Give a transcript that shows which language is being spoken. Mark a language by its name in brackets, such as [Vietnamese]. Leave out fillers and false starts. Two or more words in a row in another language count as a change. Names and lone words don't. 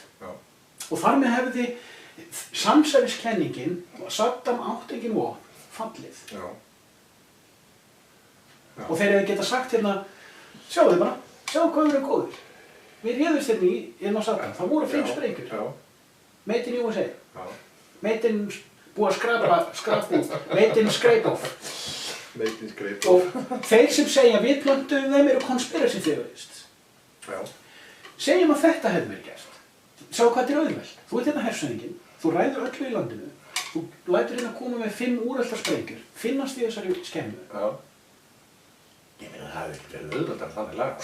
[Icelandic] Og þar með hefði samsæriskenningin, Saddam átti engin vopn, fallið. Og þeir hefði getað sagt hérna, sjáu þið bara, sjáu hvað við erum góðir. Við réðumst hérna inn á Saddam, það voru 5 sprengjur. [English] Made in USA. Made in [Icelandic] búið að skrapa út, [English] made in scrape off. Made in scrape off. [Icelandic] Og þeir sem segja við plöntuðum þeim eru [English] conspiracy theorists. [Icelandic] Segjum að þetta hefði verið gert. Sjáu hvað þetta er auðvelt. Þú ert hérna hersöðinginn, þú ræður öllu í landinu, þú lætur hérna koma með 5 úreltar sprengjur, finnast í þessari skemmu. Ég meina það hefði ekki verið auðveldar þannig laga.